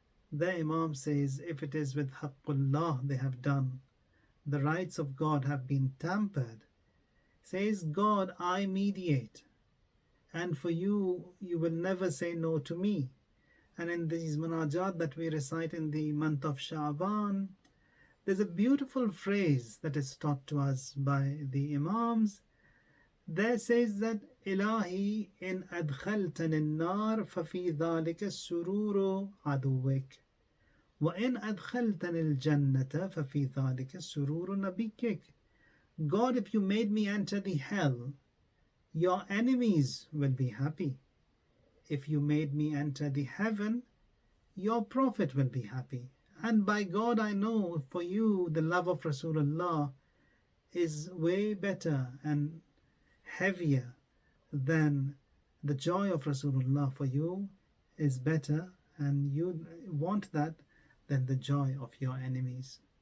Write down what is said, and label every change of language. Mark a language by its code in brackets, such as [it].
[en] The Imam says, if it is with Haqqullah they have done, the rights of God have been tampered, says God, I mediate, and for you, you will never say no to me. And in these munajat that we recite in the month of Shaban, there's a beautiful phrase that is taught to us by the Imams. There says that [ar] Ilahi in adkhaltan النار ففي ذلك السرور عدوك وإن أدخلتني الجنة ففي ذلك السرور نبيك. [en] God, if you made me enter the hell, your enemies will be happy. If you made me enter the heaven, your prophet will be happy. And by God, I know for you the love of Rasulullah is way better and heavier than the joy of Rasulullah for you is better, and you want that than the joy of your enemies.